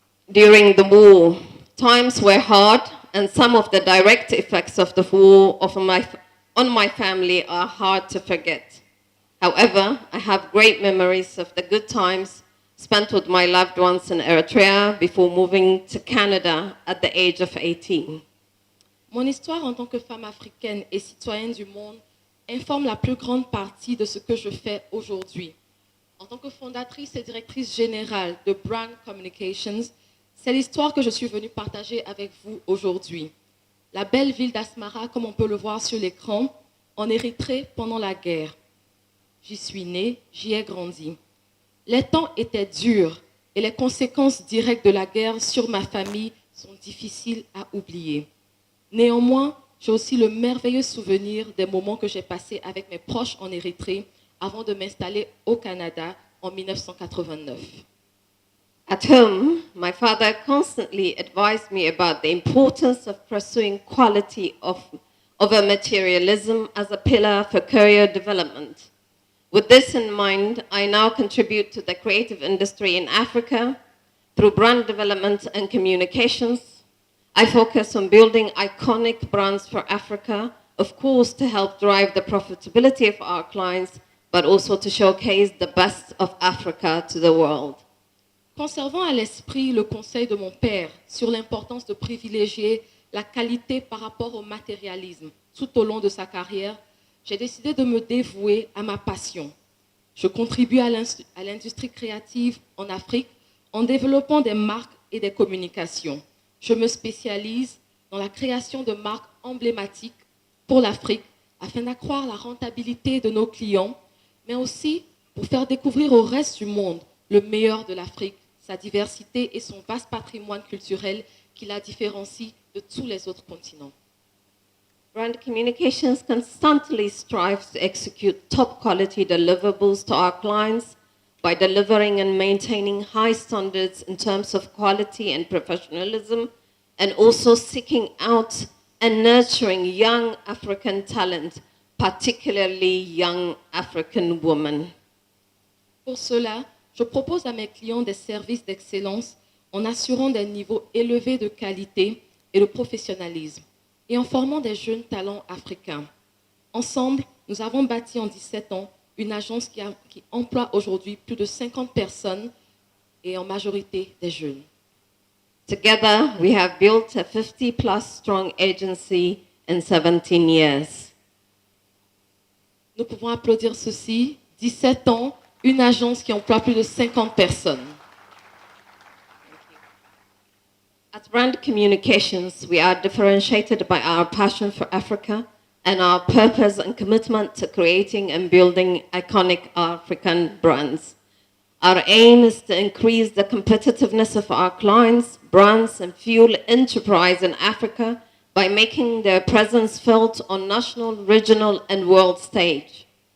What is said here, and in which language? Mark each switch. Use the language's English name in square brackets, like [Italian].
[English] During the war, times were hard, and some of the direct effects of the war on my family are hard to forget. However, I have great memories of the good times spent with my loved ones in Eritrea before moving to Canada at the age of 18. [French] Mon histoire en tant que femme africaine et citoyenne du monde informe la plus grande partie de ce que je fais aujourd'hui. En tant que fondatrice et directrice générale de Brand Communications, c'est l'histoire que je suis venue partager avec vous aujourd'hui. La belle ville d'Asmara, comme on peut le voir sur l'écran, en Érythrée pendant la guerre. J'y suis née, j'y ai grandi. Les temps étaient durs et les conséquences directes de la guerre sur ma famille sont difficiles à oublier. Néanmoins, j'ai aussi le merveilleux souvenir des moments que j'ai passés avec mes proches en Érythrée avant de m'installer au Canada en 1989. [English] At home, my father constantly advised me about the importance of pursuing quality over materialism as a pillar for career development. With this in mind, I now contribute to the creative industry in Africa through brand development and communications. I focus on building iconic brands for Africa, of course, to help drive the profitability of our clients, but also to showcase the best of Africa to the world. [French] Conservant à l'esprit le conseil de mon père sur l'importance de privilégier la qualité par rapport au matérialisme tout au long de sa carrière, j'ai décidé de me dévouer à ma passion. Je contribue à l'industrie créative en Afrique en développant des marques et des communications. Je me spécialise dans la création de marques emblématiques pour l'Afrique afin d'accroître la rentabilité de nos clients, mais aussi pour faire découvrir au reste du monde le meilleur de l'Afrique, sa diversité et son vaste patrimoine culturel qui la différencie de tous les autres continents. [English] Brand Communications constantly strives to execute top quality deliverables to our clients by delivering and maintaining high standards in terms of quality and professionalism, and also seeking out and nurturing young African talent, particularly young African women. [French] Pour cela, je propose à mes clients des services d'excellence en assurant des niveaux élevés de qualité et de professionnalisme et en formant des jeunes talents africains. Ensemble, nous avons bâti en 17 ans une agence qui emploie aujourd'hui plus de 50 personnes et en majorité des jeunes. [English] Together, we have built a 50-plus strong agency in 17 years. [French] Nous pouvons applaudir ceci. 17 ans, une agence qui emploie plus de 50 personnes. [English] At Brand Communications, we are differentiated by our passion for Africa and our purpose and commitment to creating and building iconic African brands. Our aim is to increase the competitiveness of our clients, brands, and fuel enterprise in Africa by making their presence felt on national, regional, and world stage.